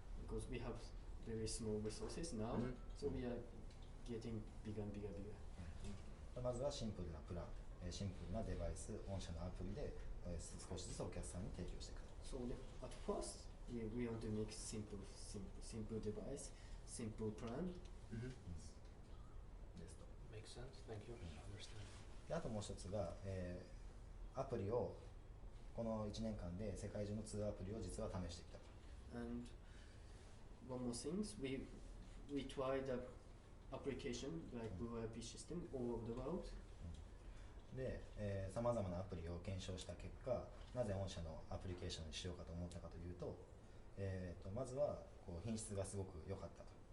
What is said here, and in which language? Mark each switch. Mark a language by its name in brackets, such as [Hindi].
[English] because we have very small resources now, so we are getting bigger and bigger. [Japanese] まずはシンプルなプラン、シンプルなデバイス、御社のアプリで、少しずつお客さんに提供していくと。 [English] So at first we want to make simple device, simple plan. [Japanese] ですと。 [English] Makes sense. Thank you. Understand. [Japanese] であともう一つが、アプリをこの1年間で世界中の2アプリを実は試してきたと。 [English] And one more thing, we tried the application like Google IP system all over the world. [Japanese] で、さまざまなアプリを検証した結果、なぜ御社のアプリケーションにしようかと思ったかというと、まずはこう品質がすごく良かったと。